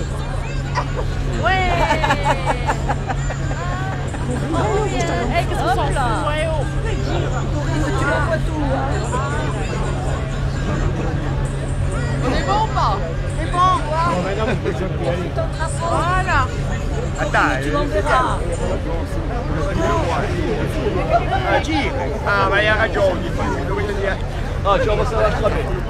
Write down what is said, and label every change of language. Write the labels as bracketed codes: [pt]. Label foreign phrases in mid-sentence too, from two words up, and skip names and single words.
[fr] Ouais. [en] Oh, yeah. [fr] Qu'est-ce qu'on s'en fout? Ouais, oh. Tu la vois tout. On est bon ou pas? C'est bon. Voilà. Attends, Tu l'enverras. [it] ma hai ragione, dovete dire. Ah, ci ho passato l'altra vez.